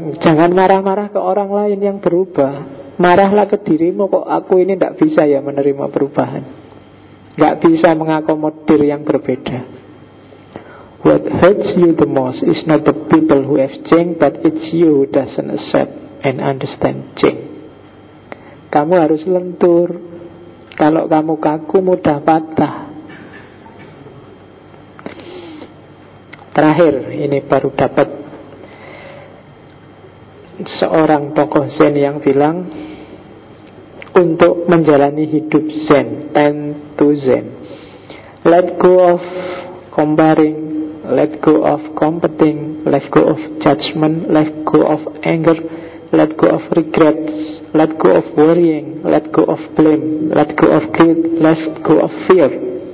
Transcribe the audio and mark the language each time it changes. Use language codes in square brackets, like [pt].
[id] Jangan marah-marah ke orang lain yang berubah. Marahlah ke dirimu, kok aku ini tidak bisa ya menerima perubahan. Gak bisa mengakomodir yang berbeda. [en] What hurts you the most is not the people who have changed, but it's you who doesn't accept and understand change. [id] Kamu harus lentur. Kalau kamu kaku, mudah patah. Terakhir, ini baru dapat seorang tokoh Zen yang bilang, untuk menjalani hidup Zen, [en] tend to Zen. Let go of comparing, let go of competing, let go of judgment, let go of anger, let go of regrets, let go of worrying, let go of blame, let go of greed, let go of fear.